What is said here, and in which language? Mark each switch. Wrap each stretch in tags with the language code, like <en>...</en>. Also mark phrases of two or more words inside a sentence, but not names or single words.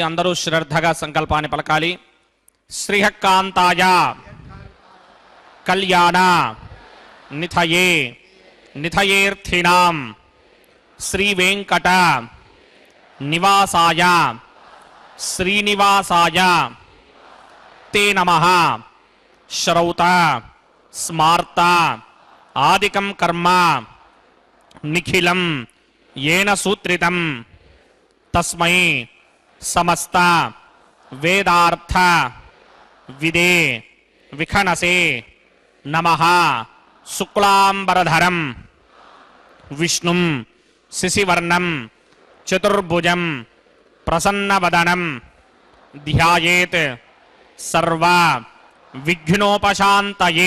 <te>అందరూ శ్రద్ధగా సంకల్పాన్ని పలకాలి.</te> <sa>श्रीहक्कान्ताय कल्याण निधये निधयेर्थिनां श्री वेङ्कट निवासाय श्रीनिवासाय ते नमः श्रौत स्मार्त आदिकं कर्म निखिलं येन सूत्रितं तस्मै समस्त वेदार्थ विदे विखनसे नमः शुक्लांबरधरं विष्णुं शिशिवर्णं चतुर्भुजं प्रसन्नवदनं ध्यायेत् सर्व विघ्नोपशान्तये.</sa>